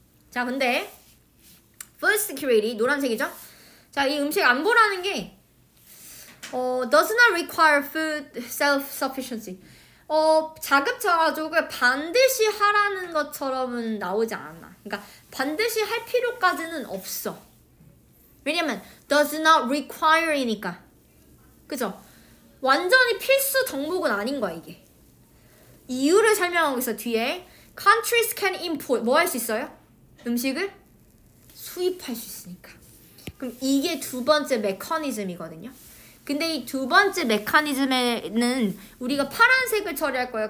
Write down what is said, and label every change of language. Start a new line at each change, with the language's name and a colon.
Korean: 자, 근데 food security, 노란색이죠? 자, 이 음식 안보라는 게
English: does not require food self-sufficiency.
Korean: 자급자족을 반드시 하라는 것처럼은 나오지 않았나. 그러니까 반드시 할 필요까지는 없어. 왜냐면
English: does not require
Korean: 이니까. 그죠? 완전히 필수 덕목은 아닌 거야, 이게. 이유를 설명하고 있어, 뒤에.
English: Countries can import.
Korean: 뭐 할 수 있어요? 음식을 수입할 수 있으니까. 그럼 이게 두 번째 메커니즘이거든요. 근데 이 두 번째 메커니즘에는 우리가 파란색을 처리할 거예요.